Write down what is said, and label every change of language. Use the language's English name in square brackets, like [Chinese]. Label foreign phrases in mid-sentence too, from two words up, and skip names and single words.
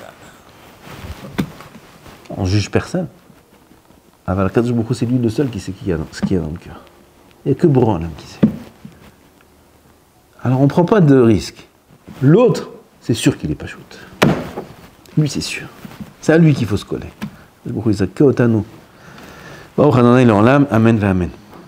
[French] On juge personne. [Hebrew] אבל קדוש ברוך הוא, [French] c'est lui le seul qui sait ce qu'il y a dans le cœur. Il n'y a que Boré l'homme qui sait. Alors on ne prend pas de risque. L'autre, c'est sûr qu'il est pas shoot. Lui, c'est sûr. C'est à lui qu'il faut se coller. [Hebrew] ברוך הוא, ברוך ה' לעולם, אמן ואמן.